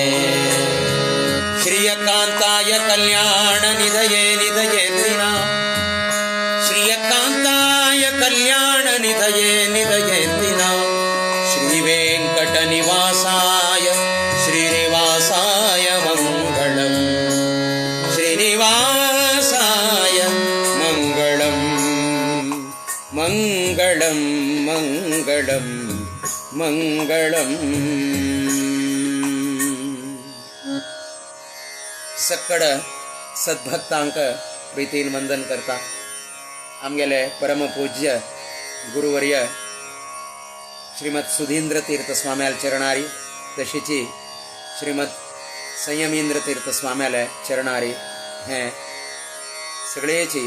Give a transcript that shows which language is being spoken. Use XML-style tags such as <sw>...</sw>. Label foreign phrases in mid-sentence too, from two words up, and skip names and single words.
<sa>ಶ್ರೀಯಕಾಂತಾಯ ಕಲ್ಯಾಣ ನಿಧಯೇ ನಿಧಯೇಂದ್ರಿನ ಶ್ರೀಯಕಾಂತಾಯ ಕಲ್ಯಾಣ ನಿಧಯೇ ನಿಧಯೇಂದ್ರಿನ ಶ್ರೀ ವೆಂಕಟ ನಿವಾಸಾಯ ಶ್ರೀನಿವಾಸಾಯ ಮಂಗಳಂ ಶ್ರೀನಿವಾಸಾಯ ಮಂಗಳಂ ಮಂಗಳಂ ಮಂಗಳಂ ಮಂಗಳಂ सक्कड</sa> <kok>सद्भक्तांक प्रीतीन वंदन करता आमगेले परमपूज्य गुरुवर्य श्रीमद सुधींद्र तीर्थ स्वाम्याल चरणारी तशीची श्रीमद संयमींद्र तीर्थ स्वाम्याल चरणारी हें सगळेची</kok>